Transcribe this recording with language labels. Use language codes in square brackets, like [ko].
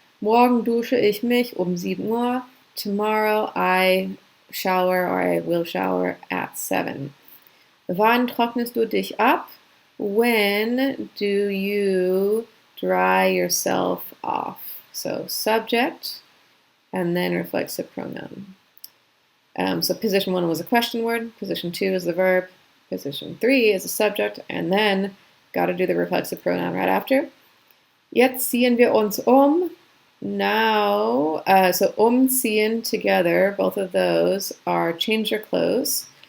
[de] Morgen dusche ich mich 7 Uhr. [en] Tomorrow I shower, or I will shower at 7. [de] Wann trocknest du dich ab? [en] When do you dry yourself off? So subject and then reflexive pronoun. So position 1 was a question word. Position 2 is the verb. Position 3 is a subject. And then got to do the reflexive pronoun right after. [de] Jetzt ziehen wir uns [en] Now, so umziehen together, both of those are change your clothes.